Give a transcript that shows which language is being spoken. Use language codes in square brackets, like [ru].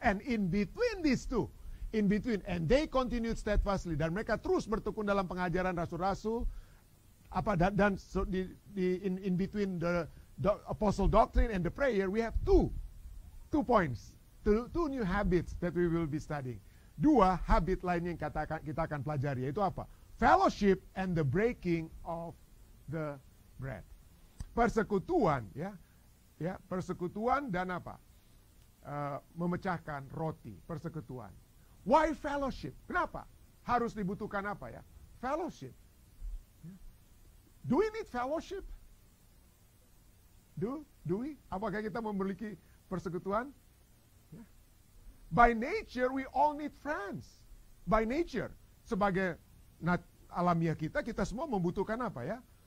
[en] And in between these two, and they continued steadfastly, [id] dan mereka terus bertekun dalam pengajaran rasul-rasul, dan [en] so in between the apostle doctrine and the prayer, we have two points, two new habits that we will be studying. [id] 2 habit lain yang kita akan pelajari, yaitu apa? [en] Fellowship and the breaking of the bread. [id] Persekutuan, ya, persekutuan dan apa? Memecahkan roti, persekutuan. [en] Why fellowship? [id] Kenapa? Harus dibutuhkan apa ya? [en] Fellowship. Do we need fellowship? Do we? [id] Apakah kita memiliki persekutuan? [en] By nature, we all need friends. By nature, [id] sebagai alamiah kita semua membutuhkan apa ya?